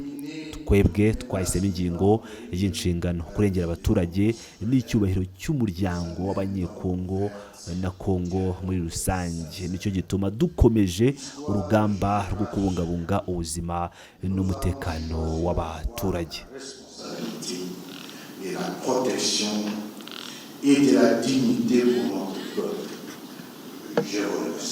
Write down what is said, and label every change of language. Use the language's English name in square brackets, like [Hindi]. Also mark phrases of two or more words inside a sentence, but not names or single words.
[Kinyarwanda] Twebwe twahisemo ingingo y'inshingano kurengera abaturage n'icyubahiro cy'umuryango w'abanyekongo na Kongo muri rusange. Nicyo gituma dukomeje urugamba rwo kubungabunga ubuzima n'umutekano w'abaturage. [French] Et la protection et de la dignité pour notre peuple. Je